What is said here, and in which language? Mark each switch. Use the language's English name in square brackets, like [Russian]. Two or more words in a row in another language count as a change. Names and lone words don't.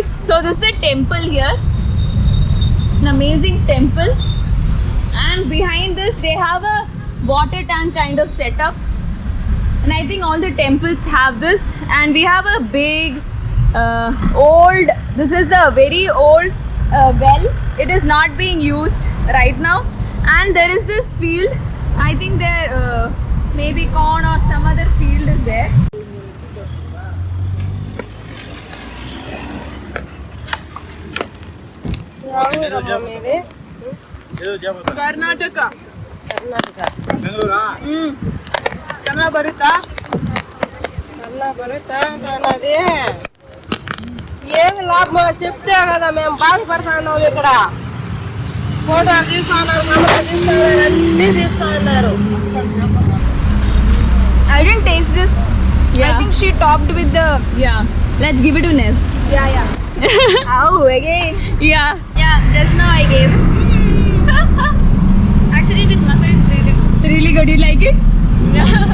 [English] So this is a temple here, an amazing temple, and behind this they have a water tank kind of setup, and I think all the temples have this. And we have a big this is a very old well. It is not being used right now, and there is this field. I think there maybe corn or some other field is there. [Kannada] ಕರ್ನಾಟಕ ಕನ್ನಡ ಬರುತ್ತಾ [Telugu] అన్నది ఏమి లాభం చెప్తే కదా మేము బాధపడుతున్నాం ఇక్కడ ఫోటోలు తీసుకున్నారు కెమెరా తీసుకున్నారు అన్ని తీసుకున్నారు [English] I didn't taste this. I Yeah. think she topped with the. Yeah, let's give it to Nev. Yeah. Oh, again. Yeah. Yeah, just now I gave. Actually, this masala is really Really good. You like it?